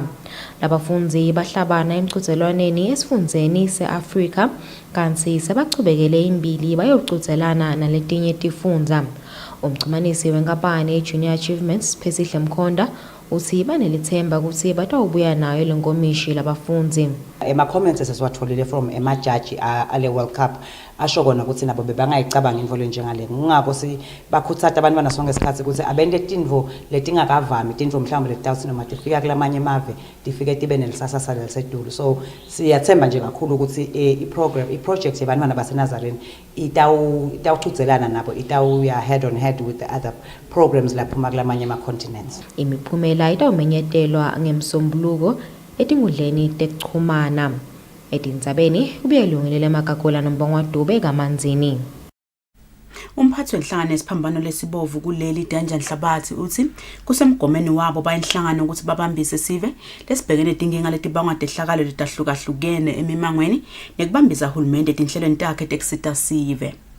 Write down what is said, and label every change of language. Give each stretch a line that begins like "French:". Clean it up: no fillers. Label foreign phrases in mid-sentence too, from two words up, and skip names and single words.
Swati: Labafundzi bahlabana emgcotselwaneni esifundzeni seAfrika kanti sebachubekele imbili bayogcotselana naletinye tifundza. Umchumanisi wenkampani iJunior Achievements Phesihle Mkhonda uthi banelithemba ukuthi batawubuya nayo lenkomishi labafundzi. Ema-comments esesiwatholile from emajaji ale World Cup asho kona ukuthi nabo bebangayicabanga imvolo njengale. Ngakho bakhuthaza abantu banasonke isikhathi ukuthi abende tindvo letingakavami, tindvo mhlawumbe letawuthi noma tifika kulamanye mave tifike tibe nelisasasa lelisedulu. So siyathemba nje kakhulu ukuthi i-project yabantwana baseNazarene itawuchudzelana nabo, itawuya
English: head on head with the other programs
Swati: laphuma kulamanye ama-continents. Imiphumela itawumenyetelwa ngemsombuluko etingudleni tekuchumana. Etindzabeni kubiyelungelele Makagula nombongwa Dube kamanzini. Umphathi wenhlangano yesiphambano lesibovu kuleli Danja Nhlabathi uthi kusemgomeni wabo bayinhlangano ukuthi babambise sive lesibhekene tinkinga letibangwa tehlakalo letahlukahlukene emimangweni nekubambisa uhulumende etinhlelweni takhe tekusita sive.